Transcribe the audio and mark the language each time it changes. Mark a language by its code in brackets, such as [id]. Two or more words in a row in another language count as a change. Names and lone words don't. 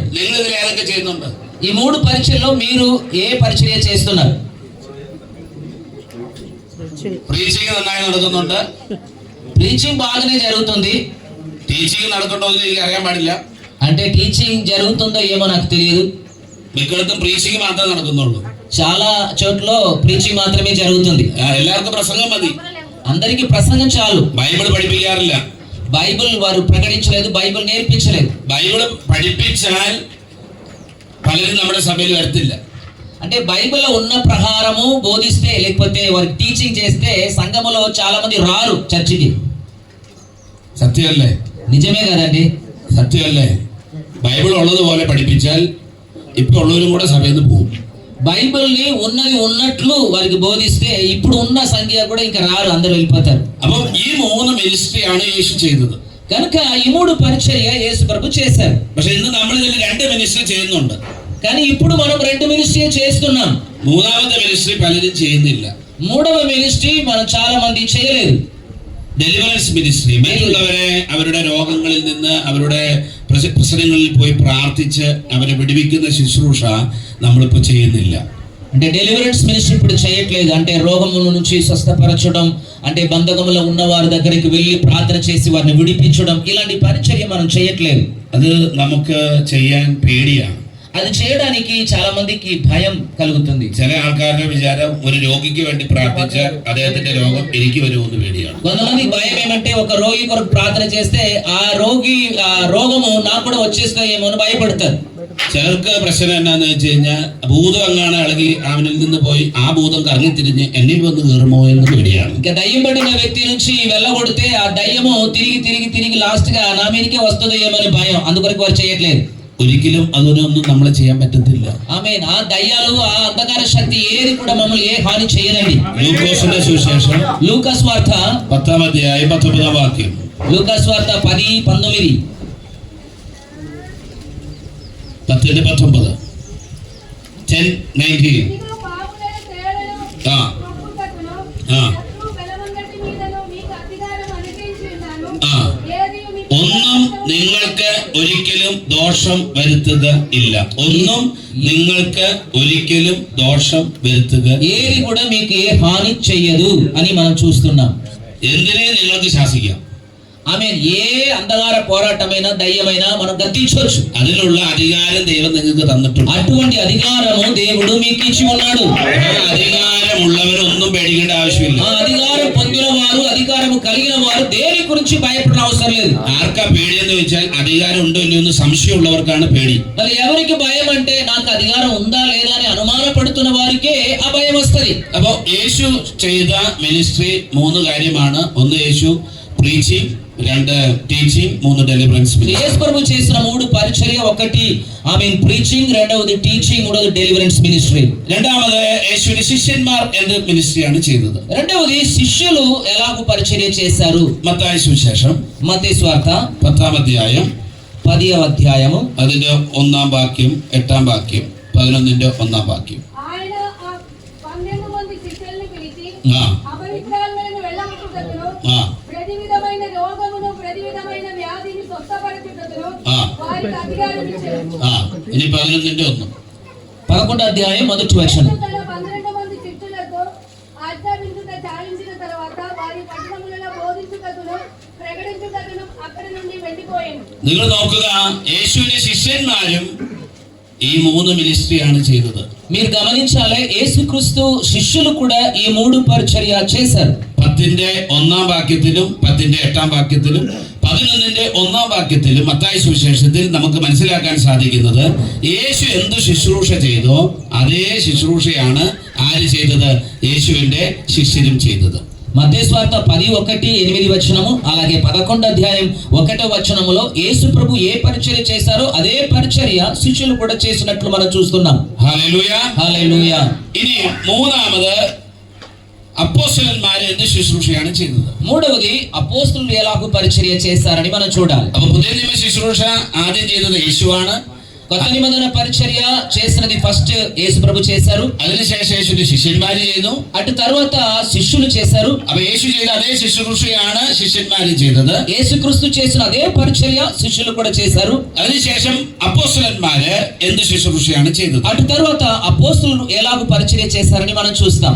[ml] നിങ്ങൾ ഇതിൽ ഏതൊക്കെ ചെയ്യുന്നുണ്ട്? [te] ఈ మూడు పరిచర్యలో మీరు ఏ పరిచర్య చేస్తున్నారు? [ml] ప్రీచింగ్ നന്നായി നടക്കുന്നുണ്ട്. [te] ప్రీచింగ్ బాగానే జరుగుతుంది. [ml] టీచింగ్ നടക്കണ്ടോ എന്ന് എനിക്ക് അറിയാൻ പാടില്ല. [te] అంటే టీచింగ్ జరుగుతుందో ఏమో నాకు తెలియదు. [ml] మిక్కడത്തും ప్రీచింగ్ മാത്രമേ നടക്കുന്നുള്ളൂ. [te] చాలా చోట్ల ప్రీచింగ్ మాత్రమే జరుగుతుంది. [ml] എല്ലാവർക്കും പ്രസംഗം മതി. [te] అందరికి ప్రసంగం చాలు. [ml] బైబిൾ പഠിപ്പിക്കാറില്ല. [te] బైబిల్ వారు ప్రకటించలేదు, బైబిల్ నేర్పించలేదు. [ml] బైబిൾ പഠിപ്പിച്ചാൽ പലരും നമ്മുടെ സഭയിൽ വരത്തില്ല. [te] అంటే బైబిల్లో ఉన్న ప్రకారము బోధిస్తే లేకపోతే వారికి టీచింగ్ చేస్తే సంఘములో చాలా మంది రారు చర్చికి. [ml] സത്യമല്ലേ? [te] నిజమే కదండి. [ml] സത്യമല്ലേ? ബൈബിൾ ഉള്ളതുപോലെ പഠിപ്പിച്ചാൽ ഇപ്പൊ ഉള്ളവരും കൂടെ സഭയിൽ നിന്ന് പോകും. [te] బైబిల్ని ఉన్నది ఉన్నట్లు వారికి బోధిస్తే ఇప్పుడు ఉన్న సంఖ్య కూడా ఇంకా రారు, అందరూ వెళ్ళిపోతారు. [ml] അപ്പം ഈ മൂന്ന് മിനിസ്ട്രിയാണ് യേശു ചെയ്തത്. [te] కనుక ఈ మూడు పరిచర్య యేసు ప్రభు చేశారు. [ml] പക്ഷെ ഇന്ന് നമ്മൾ ഇതിൽ രണ്ട് മിനിസ്ട്രി ചെയ്യുന്നുണ്ട്. [te] కానీ ఇప్పుడు మనం రెండు మినిస్ట్రీ చేస్తున్నాం. [ml] മൂന്നാമത്തെ മിനിസ്ട്രി പലരും ചെയ്യുന്നില്ല. [te] మూడవ మినిస్ట్రీ మనం చాలా మంది చేయలేదు. [en] deliverance ministry. [ml] മറ്റുള്ളവരെ അവരുടെ രോഗങ്ങളിൽ നിന്ന് അവരുടെ പ്രശ്നങ്ങളിൽ പോയി പ്രാർത്ഥിച്ച് അവരെ വിടുവിക്കുന്ന ശുശ്രൂഷ നമ്മളിപ്പോൾ ചെയ്യുന്നില്ല. [te] అంటే [en] deliverance ministry [te] ఇప్పుడు చేయట్లేదు. అంటే రోగముల నుంచి స్వస్థపరచడం, అంటే బంధకములో ఉన్న వారి దగ్గరికి వెళ్ళి ప్రార్థన చేసి వారిని విడిపించడం, ఇలాంటి పరిచర్య మనం చేయట్లేదు. [ml] അത് നമുക്ക് ചെയ്യാൻ പേടിയാണ്. [te] అది చేయడానికి చాలా మందికి భయం కలుగుతుంది. [ml] ചില ആൾക്കാരുടെ വിചാരം ഒരു രോഗിക്ക് വേണ്ടി പ്രാർത്ഥിച്ചാൽ അദ്ദേഹത്തിന്റെ രോഗം എനിക്ക് വരുമെന്ന് പേടിയാണ്. [te] కొంతమంది భయం ఏమంటే ఒక రోగి కొరకు ప్రార్థన చేస్తే ఆ రోగము నాకు కూడా వచ్చేస్తాయేమో అని భయపడతారు. [ml] ചിലർക്ക് പ്രശ്നം എന്നാന്ന് വെച്ച് കഴിഞ്ഞാൽ ഭൂതം അങ്ങാണ് ഇളകി അവനിൽ നിന്ന് പോയി ആ ഭൂതം കറങ്ങി തിരിഞ്ഞ് എന്നിൽ വന്ന് കയറുമോ എന്ന് പേടിയാണ്. [te] ఇంకా దయ్యం పడిన వ్యక్తి నుంచి వెళ్ళగొడితే ఆ దయ్యము తిరిగి లాస్ట్ గా నా మీదకే వస్తుందో ఏమని భయం, అందుకొరకు వారు చేయట్లేదు. [ml] ഒരിക്കലും അതിനൊന്നും നമ്മളെ ചെയ്യാൻ പറ്റത്തില്ല. [te] ఆమేన్. ఆ దయ్యాలు ఆ అంధకార శక్తి ఏది కూడా మమ్మల్ని ఏ హాని చేయదండి. [ml] ലൂക്കോസിന്റെ സുവിശേഷം [te] లూకాసు వార్త [ml] 10-ാം അധ്യായം 19-ാം വാക്യം. [te] లూకాసు వార్త 10:19. 10:19. 10:19. ఇదిగో పాములను తేళ్లను ఆ. కప్పుటకును ఆ. శత్రువు బలమందటి మీదను మీకు అధికారం అనుగ్రహించి ఉన్నాను. ఆ. ఏదియు మీకు [ml] ഒന്നും നിങ്ങൾക്ക് ഒരിക്കലും ദോഷം വരുത്തുക ഇല്ല. ഒന്നും നിങ്ങൾക്ക് ഒരിക്കലും ദോഷം വരുത്തുക. [te] ఏది కూడా మీకు ఏ హాని చెయ్యదు అని మనం చూస్తున్నాం. [ml] എന്തിനെ നിങ്ങൾക്ക് ശാസിക്കാം. [te] ఆమేన్. ఏ అంధకార పోరాటమైనా దయ్యమైనా మనం గద్దించవచ్చు. [ml] അതിനുള്ള അധികാരം ദൈവം നിങ്ങൾക്ക് തന്നിട്ടുണ്ട്. [te] అటువంటి అధికారము దేవుడు మీకు ఇచ్చి ఉన్నాడు. [ml] ആ അധികാരമുള്ളവരൊന്നും പേടിക്കേണ്ട ആവശ്യമില്ല. [te] ఆ అధికారం పొందిన వారు, అధికారము కలిగిన వారు దేని గురించి భయపడిన అవసరం లేదు. [ml] ആർക്കാ പേടിയെന്ന് വെച്ചാൽ അധികാരം ഉണ്ടോ ഇല്ലയോ എന്ന് സംശയമുള്ളവർക്കാണ് പേടി. [te] మరి ఎవరికి భయం అంటే నాకు అధికారం ఉందా లేదా అని అనుమానపడుతున్న వారికే ఆ భయం వస్తది. [ml] അപ്പോ യേശു ചെയ്ത മിനിസ്ട്രി 3 കാര്യമാണ്. 1 യേശു പ്രീച്ചിങ്, 2 ടീച്ചിങ്, 3 [en] deliverance ministry. [te] యేసు ప్రభు చేసిన 3 పరిచర్య. ఒకటి ఆమేన్ ప్రీచింగ్, రెండవది టీచింగ్, మూడవది [en] deliverance ministry. [ml] രണ്ടാമത് യേശുവിന്റെ ശിഷ്യന്മാർ എന്ത് മിനിസ്ട്രിയാണ് ചെയ്തത്. [te] రెండవది శిష్యులు ఎలాగూ పరిచర్య చేశారు. [ml] മത്തായി സുവിശേഷം [te] మత్తయి సువార్త [ml] 10-ാം അധ്യായം [te] 10వ అధ్యాయము [ml] അതിന്റെ 1-ാം വാക്യം, 8-ാം വാക്യം, 11-ന്റെ 1-ാം വാക്യം. [te] ఆయన ఆ 12 మంది శిష్యులను పిలిచి ആ అపవిత్రాత్మలను వెళ్ళగొట్టుటకును ആ ప్రతి విధమైన రోగమును ప్రతి విధమైన వ్యాధిని స్వస్థపరచుటకును ఆ. వారికి అధికారం ఇచ్చాడు. [ml] ആ ഇനി 11-ന്റെ 1. [te] 11వ అధ్యాయం మొదటి వచనం. తన 12 మంది శిష్యులతో ఆజ్ఞాపించుట చాలించిన తర్వాత వారి పట్టణములలో బోధించుటకును ప్రకటించుటకును అక్కడి నుండి వెళ్ళిపోయాను. [ml] നിങ്ങൾ നോക്കുക, യേശുവിന്റെ ശിഷ്യന്മാരും ഈ 3 മിനിസ്ട്രിയാണ് ചെയ്തത്. [te] మీరు గమనించాలి, యేసుక్రీస్తు శిష్యులు కూడా ఈ 3 పరిచర్య చేశారు. [ml] 10-ന്റെ 1-ാം വാക്യത്തിലും 10-ന്റെ 8-ാം വാക്യത്തിലും 11-ന്റെ 1-ാം വാക്യത്തിലും മത്തായി സുവിശേഷത്തിൽ നമുക്ക് മനസ്സിലാക്കാൻ സാധിക്കുന്നത് യേശു എന്ത് ശുശ്രൂഷ ചെയ്തോ അതേ ശുശ്രൂഷയാണ് ആര് ചെയ്തത്? യേശുവിന്റെ ശിഷ്യരും ചെയ്തത്. [te] మత్తయి సువార్త 10:1-8 వచనము, అలాగే 11వ అధ్యాయం 1వ వచనములో యేసు ప్రభు ఏ పరిచర్య చేశారో అదే పరిచర్య శిష్యులు కూడా చేసినట్లు మనం చూస్తున్నాం. [ml] ഹല്ലേലൂയ. [te] హల్లెలూయా. [ml] ഇനി മൂന്നാമത് അപ്പോസ്തലന്മാർ എന്ത് ശുശ്രൂഷയാണ് ചെയ്തത്. [te] మూడవది అపోస్తలులు ఎలాగూ పరిచర్య చేశారని మనం చూడాలి. [ml] അപ്പൊ പുതിയ നിയമ ശുശ്രൂഷ ആദ്യം ചെയ്തത് യേശുവാണ്. [te] కొత్త నిబంధన పరిచర్య చేసినది ఫస్ట్ యేసు ప్రభు చేశారు. [ml] അതിനുശേഷം യേശുവിന്റെ ശിഷ്യന്മാര് ചെയ്തു. [te] అటు తర్వాత శిష్యులు చేశారు. [ml] അപ്പൊ യേശു ചെയ്ത അതേ ശുശ്രൂഷയാണ് ശിഷ്യന്മാര് ചെയ്തത്. [te] యేసుక్రీస్తు చేసిన అదే పరిచర్య శిష్యులు కూడా చేశారు. [ml] അതിനുശേഷം അപ്പോസ്തലന്മാര് എന്ത് ശുശ്രൂഷയാണ് ചെയ്തത്. [te] అటు తర్వాత అపోస్తలులు ఎలాగూ పరిచర్య చేశారని మనం చూస్తాం.